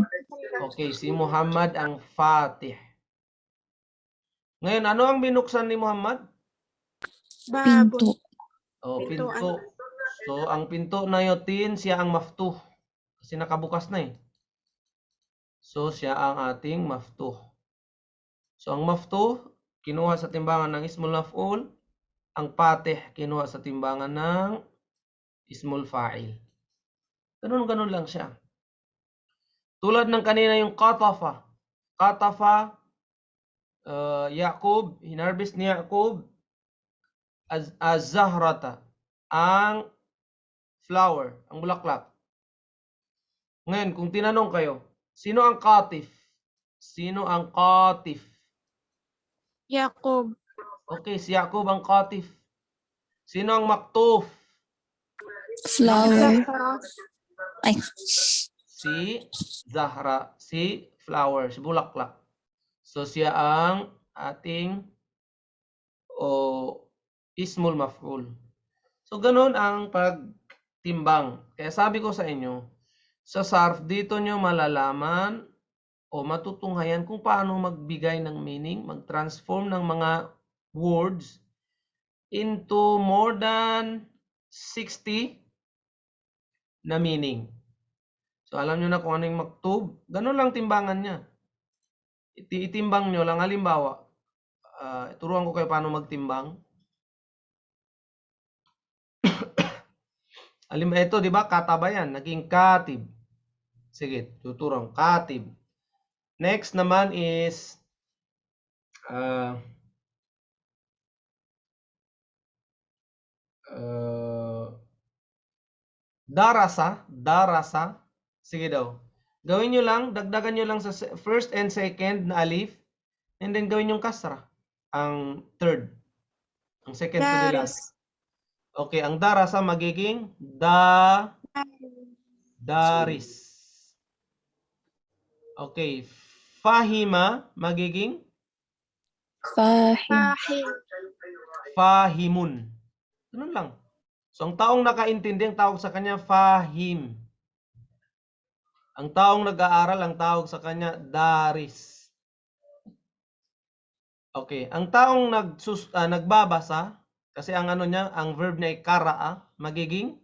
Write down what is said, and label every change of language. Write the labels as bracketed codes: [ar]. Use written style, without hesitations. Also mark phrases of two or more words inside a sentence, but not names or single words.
[tl] Okay, si Muhammad ang Fatih. Ngayon, ano ang binuksan ni Muhammad? Babon. Pinto. Oh, Pintuan. pinto. So, ang pinto na yotin, siya ang maftuh. Kasi nakabukas na eh. So, siya ang ating maftuh. So, ang maftuh, kinuha sa timbangan ng [ar] ismul maf'ul. [tl] Ang patih, kinuha sa timbangan ng [ar] ismul fa'il. [tl] Ganun-ganun lang siya. Tulad ng kanina yung qatafa. Qatafa, Yaqub, hinarbis ni Yaqub, az-zahrata, ang flower, ang bulaklak. Ngayon, kung tinanong kayo, sino ang qatif? Sino ang qatif? Yakob. Okay, si Yaqub ang qatif. Sino ang maktuf? Flower. Zahra. Ay. Si Zahra, si flower, si bulaklak. So siya ang ating [ar] ismul maf'ul. [tl] So ganun ang pagtimbang. Kaya sabi ko sa inyo, sa sarf dito nyo malalaman o matutunghayan kung paano magbigay ng meaning, mag-transform ng mga [en] words into more than 60 [tl] na meaning. So alam nyo na kung ano yung maktub. Ganun lang timbangan niya. Itimbang nyo lang. Halimbawa, turuan ko kayo paano magtimbang. Halimbawa, ito, di ba? Kataba yan. Naging katib. Sige, tuturong. Katib. Next naman is darasa. Darasa. Sige daw. Gawin nyo lang, dagdagan nyo lang sa [en] first and second [tl] na alif. [en] And then [tl] gawin yung kasra. Ang third. Ang [en] second to the last. [tl] Daris. Okay, ang darasa magiging daris. Okay, fahima magiging Fahim. Fahim. fahimun. Ganun lang. So, ang taong nakaintindi, ang tawag sa kanya fahim. Ang taong nag-aaral, ang tawag sa kanya daris. Okay, ang taong nagbabasa, kasi ang ano niya, ang verb niya ay kara'a, magiging